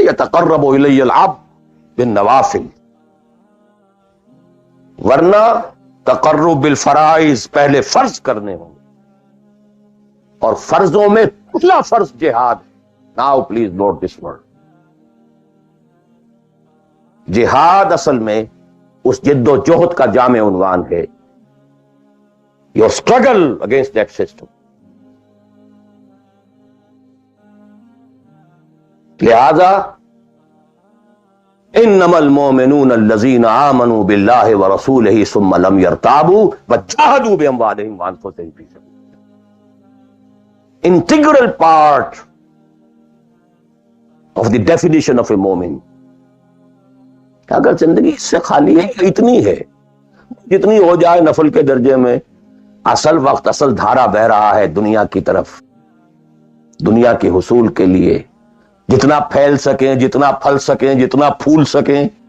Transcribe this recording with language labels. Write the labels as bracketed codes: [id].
[ar] یتقرب الی العبد بالنوافل, [ur] ورنہ تقرب بالفرائض پہلے فرض کرنے ہوں, اور فرضوں میں پہلا فرض جہاد ہے. [en] Now please note this word. [ur] جہاد اصل میں اس جد و جہد کا جامع عنوان ہے, [en] your struggle against that system. [ar] لہذا انما المؤمنون الذين آمنوا بالله ورسوله ثم لم يرتابوا وجاهدوا باموالهم وانفسهم في سبيل الله. [en] Integral part of the definition of a مومن. [ur] اگر زندگی اس سے خالی ہے, اتنی ہے جتنی ہو جائے نفل کے درجے میں, اصل وقت اصل دھارا بہ رہا ہے دنیا کی طرف, دنیا کے حصول کے لیے, جتنا پھیل سکیں, جتنا پھل سکیں, جتنا پھول سکیں,